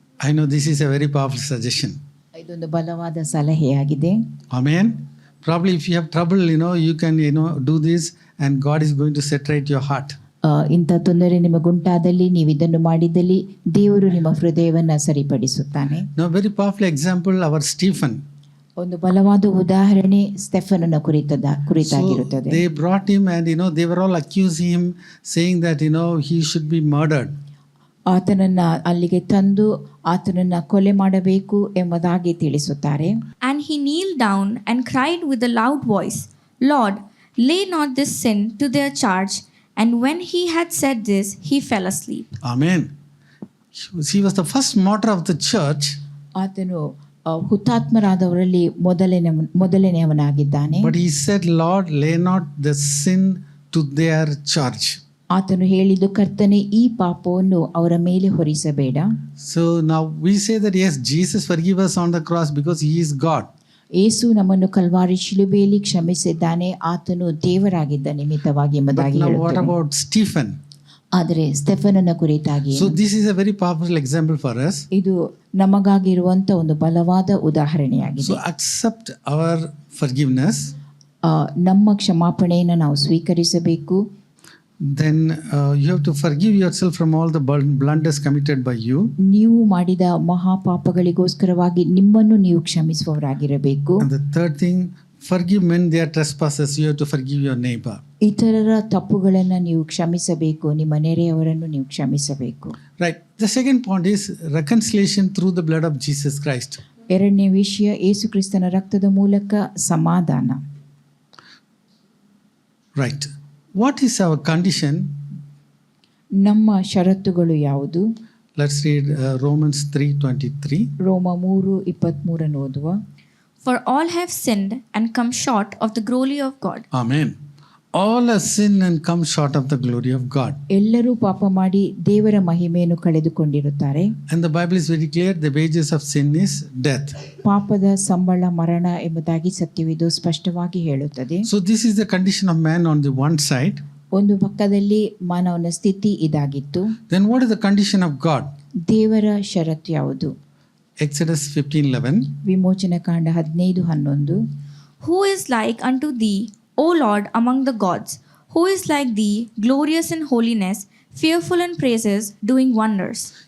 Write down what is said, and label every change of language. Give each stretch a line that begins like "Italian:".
English: I know this is a very powerful suggestion.
Kannada: ಇದೊಂದು ಬಲವಾದ ಸಲಹೆಯಾಗಿದೆ.
English: Amen. Probably if you have trouble, you can, do this and God is going to set right your heart.
Kannada: ಇಂಥ ತೊಂದರೆ ನಿಮಗುಂಟಾದಲ್ಲಿ ನೀವು ಇದನ್ನು ಮಾಡಿದಲ್ಲಿ ದೇವರು ನಿಮ್ಮ ಹೃದಯವನ್ನು ಸರಿಪಡಿಸುತ್ತಾನೆ.
English: Now, very powerful example, our Stephen.
Kannada: ಒಂದು ಬಲವಾದ ಉದಾಹರಣೆ ಸ್ಟೆಫನನ ಕುರಿತಾಗಿರುತ್ತದೆ.
English: They brought him and, they were all accusing him, saying that, he should be murdered.
Kannada: ಆತನನ್ನ ಅಲ್ಲಿಗೆ ತಂದು ಆತನನ್ನ ಕೊಲೆ ಮಾಡಬೇಕು ಎಂಬುದಾಗಿ ತಿಳಿಸುತ್ತಾರೆ.
English: And he kneeled down and cried with a loud voice, Lord, lay not this sin to their charge. And when he had said this, he fell asleep. Amen. He was the first martyr of the church.
Kannada: ಆತನು ಹುತಾತ್ಮರಾದವರಲ್ಲಿ ಮೊದಲನೆಯವನಾಗಿದ್ದಾನೆ.
English: But he said, Lord, lay not the sin to their charge.
Kannada: ಆತನು ಹೇಳಿದ್ದು, ಕರ್ತನೆ, ಈ ಪಾಪವನ್ನು ಅವರ ಮೇಲೆ ಹೊರಿಸಬೇಡ.
English: So now we say that yes, Jesus forgive us on the cross because he is God.
Kannada: ಯೇಸು ನಮ್ಮನ್ನು Calvary ಶಿಲುಬೆಯಲ್ಲಿ ಕ್ಷಮಿಸಿದ್ದಾನೆ, ಆತನು ದೇವರಾಗಿದ್ದ ನಿಮಿತ್ತವಾಗಿ ಎಂಬುದಾಗಿ
English: But now what
Kannada: ಹೇಳುತ್ತದೆ.
English: about Stephen?
Kannada: ಆದರೆ ಸ್ಟೆಫನನ ಕುರಿತಾಗಿ
English: So this is a very powerful example for us.
Kannada: ಇದು ನಮಗಾಗಿರುವಂತ ಒಂದು ಬಲವಾದ ಉದಾಹರಣೆಯಾಗಿದೆ.
English: So accept our forgiveness.
Kannada: ನಮ್ಮ ಕ್ಷಮಾಪಣೆಯನ್ನು ನಾವು ಸ್ವೀಕರಿಸಬೇಕು.
English: Then you have to forgive yourself from all the blunders committed by you.
Kannada: ನೀವು ಮಾಡಿದ ಮಹಾಪಾಪಗಳಿಗೋಸ್ಕರವಾಗಿ ನಿಮ್ಮನ್ನು ನೀವು ಕ್ಷಮಿಸುವವರಾಗಿರಬೇಕು.
English: And the third thing, forgive men their trespasses. You have to forgive your neighbor.
Kannada: ಇತರರ ತಪ್ಪುಗಳನ್ನು ನೀವು ಕ್ಷಮಿಸಬೇಕು, ನಿಮ್ಮ ನೆರೆಯವರನ್ನು ನೀವು ಕ್ಷಮಿಸಬೇಕು.
English: Right. The second point is reconciliation through the blood of Jesus Christ.
Kannada: ಎರಡನೇ ವಿಷಯ, ಯೇಸು ಕ್ರಿಸ್ತನ ರಕ್ತದ ಮೂಲಕ ಸಮಾಧಾನ.
English: Right. What is our condition?
Kannada: ನಮ್ಮ ಷರತ್ತುಗಳು ಯಾವುದು?
English: Let's read Romans 3:23.
Kannada: ರೋಮ 3:23 ಓದುವ.
English: For all have sinned and come short of the glory of God. Amen. All have sinned and come short of the glory of God.
Kannada: ಎಲ್ಲರೂ ಪಾಪ ಮಾಡಿ ದೇವರ ಮಹಿಮೆಯನ್ನು ಕಳೆದುಕೊಂಡಿರುತ್ತಾರೆ.
English: And the Bible is very clear, the wages of sin is death.
Kannada: ಪಾಪದ ಸಂಬಳ ಮರಣ ಎಂಬುದಾಗಿ ಸತ್ಯವಿದು ಸ್ಪಷ್ಟವಾಗಿ ಹೇಳುತ್ತದೆ.
English: So this is the condition of man on the one side.
Kannada: ಒಂದು ಪಕ್ಕದಲ್ಲಿ ಮಾನವನ ಸ್ಥಿತಿ ಇದಾಗಿತ್ತು.
English: Then what is the condition of God?
Kannada: ದೇವರ ಷರತ್ತು ಯಾವುದು?
English: Exodus 15:11.
Kannada: ವಿಮೋಚನ ಕಾಂಡ 15:11.
English: Who is like unto thee, O Lord, among the gods? Who is like thee, glorious in holiness, fearful in praises, doing wonders?